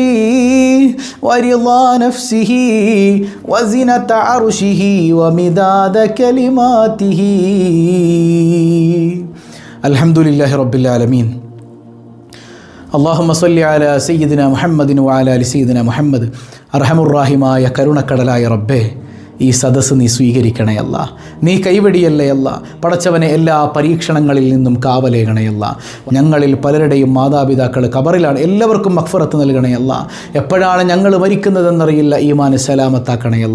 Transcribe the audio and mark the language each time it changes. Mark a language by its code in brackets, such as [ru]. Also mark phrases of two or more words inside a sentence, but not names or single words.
[ar] ورضا نفسه وزنة عرشه ومداد كلماته الحمد لله رب العالمين اللهم صل على سيدنا محمد وعلى آل سيدنا محمد [ml] അർഹമുർ റഹീമായ കരുണക്കടലായ റബ്ബേ, ഈ സദസ്സ് നീ സ്വീകരിക്കണേ അല്ല, നീ കൈവടിയല്ലേ അല്ല. പടച്ചവനെ എല്ലാ പരീക്ഷണങ്ങളിൽ നിന്നും കാവലേകണേ അല്ല. ഞങ്ങളിൽ പലരുടെയും മാതാപിതാക്കൾ ഖബറിലാണ്, എല്ലാവർക്കും മഗ്ഫിറത്ത് നൽകണേ അല്ല. എപ്പോഴാണ് ഞങ്ങൾ മരിക്കുന്നതെന്നറിയില്ല, ഈമാൻ സലാമത്താക്കണേ അല്ല.